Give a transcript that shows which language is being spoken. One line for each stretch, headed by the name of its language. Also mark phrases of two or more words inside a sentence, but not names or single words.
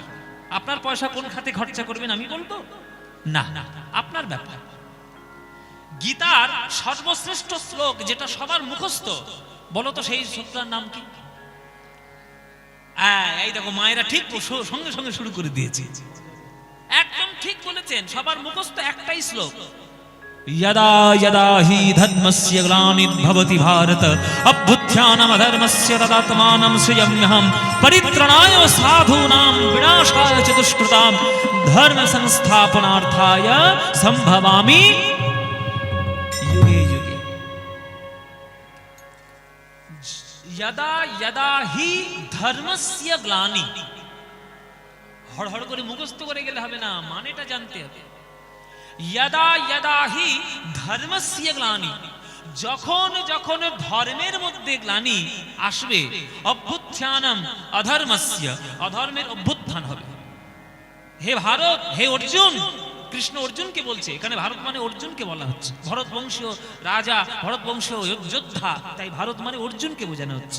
Bangla: আপনার পয়সা কোন খাতে খরচা করবেন আমি বলবো না, আপনার ব্যাপার। গীতার সর্বশ্রেষ্ঠ শ্লোক যেটা সবার মুখস্থ, বলো তো সেই শ্লোকটার নাম কি? এই দেখো মায়েরা ঠিক সঙ্গে সঙ্গে শুরু করে দিয়েছে, একদম ঠিক বলেছেন, সবার মুখস্থ একটাই শ্লোক।
Sanskrit: यदा यदा हि धर्मस्य ग्लानिर्भवति भारत अभ्युत्थानमधर्मस्य तदात्मानं सृजाम्यहं परित्राणाय साधूनां विनाशाय च दुष्कृतां धर्म संस्थापनार्थाय संभवामि युगे युगे। यदा यदा हि धर्मस्य ग्लानि,
Bangla: হড়হড় করে মুখস্থ করে গেলে হবে না, মানেটা জানতে হবে।
Sanskrit: यदा यदा हि धर्मस्य ग्लानि,
Bangla: যখন যখন ধর্মের মধ্যে গ্লানি আসবে,
Sanskrit: অভ্যুত্থানম অধর্মস্য,
Bangla: অধর্মের অভ্যুত্থান হবে। হে ভারত, হে অর্জুন, কৃষ্ণ অর্জুনকে বলছে, এখানে ভারত মানে অর্জুনকে বলা হচ্ছে। ভরত বংশীয় রাজা, ভরত বংশীয় যোদ্ধা, তাই ভারত মানে অর্জুনকে বোঝানো হচ্ছে।